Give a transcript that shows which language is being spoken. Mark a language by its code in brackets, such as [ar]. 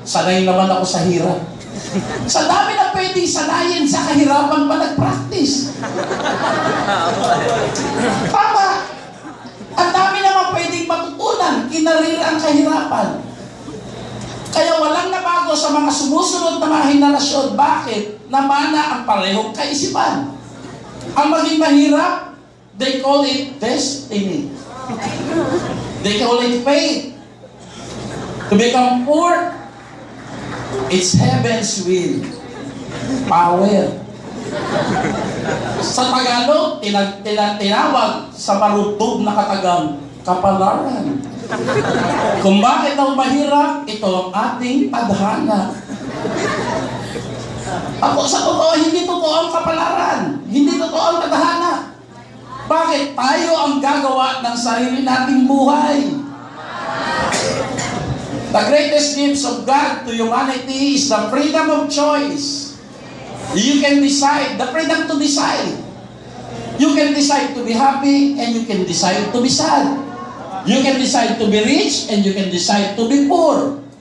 [tl] Sanay naman ako sa hirap. Sa dami na pwedeng sanayin sa kahirapan pa nag-practice. Tama. Ang dami naman pwedeng matutunan, kinarir ang kahirapan. Kaya walang nabago sa mga sumusunod na mga henerasyon. Bakit? Namana ang parehong kaisipan. Ang maging mahirap, [en] they call it destiny. They call it fate. To become poor, it's heaven's will. Power. [tl] Sa Tagalog, tinawag sa marutog na katagang kapalaran. Kung bakit daw mahirap, ito ang ating tadhana. Ako sa totoo, hindi totoo ang kapalaran. Hindi totoo ang tadhana. Bakit? Tayo ang gagawa ng sarili nating buhay. [en] The greatest gifts of God to humanity is the freedom of choice. You can decide, the freedom to decide. You can decide to be happy and you can decide to be sad. You can decide to be rich and you can decide to be poor.